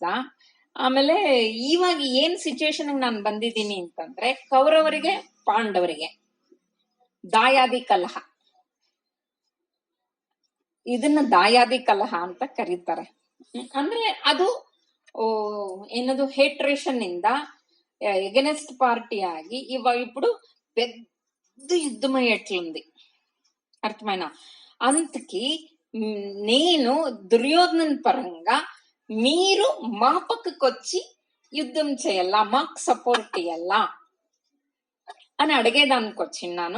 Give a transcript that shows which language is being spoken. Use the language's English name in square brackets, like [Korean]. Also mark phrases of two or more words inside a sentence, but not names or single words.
[Kannada] ಆಮೇಲೆ ಇವಾಗ ಏನ್ ಸಿಚುವೇಶನ್ ನಾನು ಬಂದಿದ್ದೀನಿ ಅಂತಂದ್ರೆ, ಕೌರವರಿಗೆ ಪಾಂಡವರಿಗೆ ದಾಯಾದಿ ಕಲಹ, ಇದನ್ನ ದಾಯಾದಿ ಕಲಹ ಅಂತ ಕರೀತಾರೆ. ಅಂದ್ರೆ ಅದು ಏನದು ಹೇಟ್ರೇಷನ್ ಇಂದ [English] against party [Telugu] ఆగి ఇప్పుడు పెద్ద యుద్ధమై ఎట్లుంది, అర్థమైనా? అంతకి నేను దుర్యోధనన్ పరంగా మీరు మా పక్కకొచ్చి యుద్ధం చేయాలా, మాకు సపోర్ట్ ఇయ్యాలా అని అడిగేదానికి వచ్చిన్నాను.